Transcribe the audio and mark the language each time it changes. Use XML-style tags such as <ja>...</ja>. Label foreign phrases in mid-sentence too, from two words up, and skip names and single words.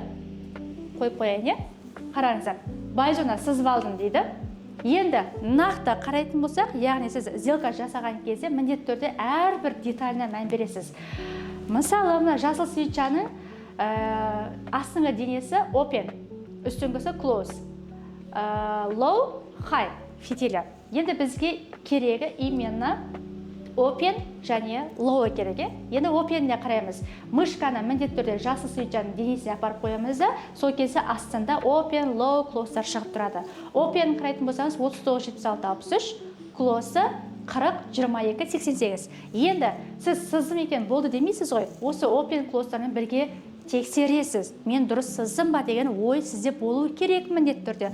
<kk>Қойып қояйын, қараңыздар. Бай зона сызып алдым дейді. Енді нақты қарайтын болсақ, яғни сіз сделка жасаған кезде міндетті түрде әрбір деталіне мән бересіз. Мысалы, мына жасыл свечаның астыңғы денесі open, үстіңгісі</kk> <en>close, low, high</en> <kk>фитилі. Енді бізге керегі именно open және low керек. Енді open-не қараймыз. Мышканы міндетті түрде жасыл свечаның денесіне апарып қоямыз да, сол кезде астында</kk> <en>open, low,</en> <kk>close'тар шығып тұрады. Open қарайтын болсаңыз 39, 76, 63, close 40, 22, 88. Енді сіз сыздым екен болды демейсіз ғой. Осы open close'тармен бірге тексересіз. Мен дұрыс сыздым ба деген ой сізде болу керек міндетті түрде.</kk>